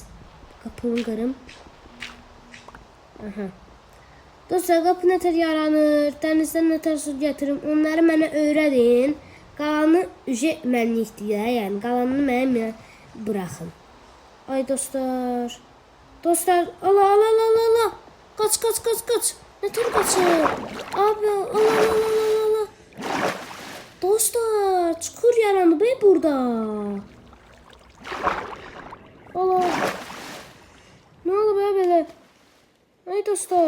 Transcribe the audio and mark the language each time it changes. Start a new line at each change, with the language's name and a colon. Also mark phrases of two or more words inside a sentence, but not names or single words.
Azerbaijani: Qapını qırım. Aha. Dostlar, qapı nətər yaranır, dənizdən nətər su gətirim, onları mənə öyrədin. Qalanı mənlikdir, yəni qalanını mənə buraxın. Ay dostlar. Dostlar, ala.
Turkish: Kaç. Ne tür kaçır? Abi, ala.
Azerbaijani: Dostlar, çukur yarandı be burada.
Turkish: Ala. Ne oldu be böyle?
Azerbaijani: Ay dostlar.